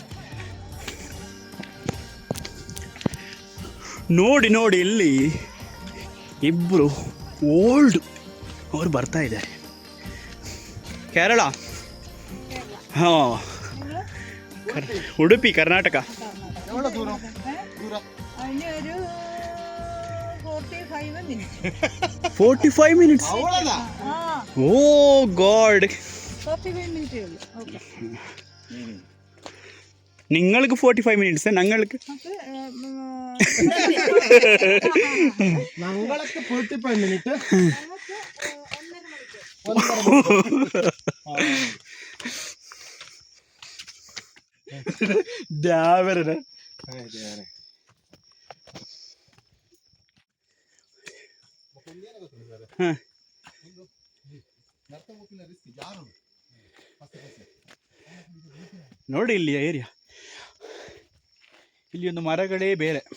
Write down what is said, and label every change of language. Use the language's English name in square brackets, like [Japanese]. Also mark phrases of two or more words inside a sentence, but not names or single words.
[Kannada] ನೋಡಿ ನೋಡಿ ಇಲ್ಲಿ ಇಬ್ಬರು ಓಲ್ಡ್ ಅವರು ಬರ್ತಾ ಇದ್ದಾರೆ. ಕೇರಳ, ಹಾಂ, ಉಡುಪಿ, ಕರ್ನಾಟಕ. [Malayalam] എവിടെ ദൂരം ദൂരം [English] 45 minutes. [Malayalam] അവളതാ [English] Oh God. 45 minutes. ഓക്കേ. [Malayalam] നിങ്ങൾക്ക് 45 minutes, ഞങ്ങൾക്ക് ഞങ്ങളൊക്കെ 45 മിനിറ്റ്. [Kannada] ദ്യാവരനെ ನೋಡಿ ಇಲ್ಲಿ ಏರಿಯಾ, ಇಲ್ಲಿ ಒಂದು ಮರಗಳೇ ಬೇರೆ.